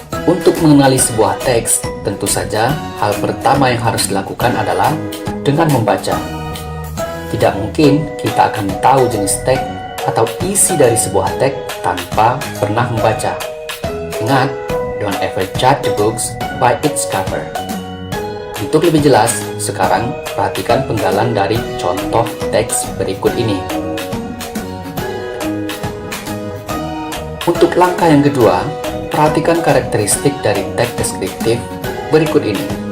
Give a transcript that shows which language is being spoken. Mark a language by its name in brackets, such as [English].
[Indonesian] Untuk mengenali sebuah teks, tentu saja hal pertama yang harus dilakukan adalah dengan membaca. Tidak mungkin kita akan tahu jenis teks atau isi dari sebuah teks tanpa pernah membaca. Ingat, [English] don't ever judge the books by its cover. [Indonesian] Untuk lebih jelas, sekarang perhatikan penggalan dari contoh teks berikut ini. Untuk langkah yang kedua, perhatikan karakteristik dari teks deskriptif berikut ini.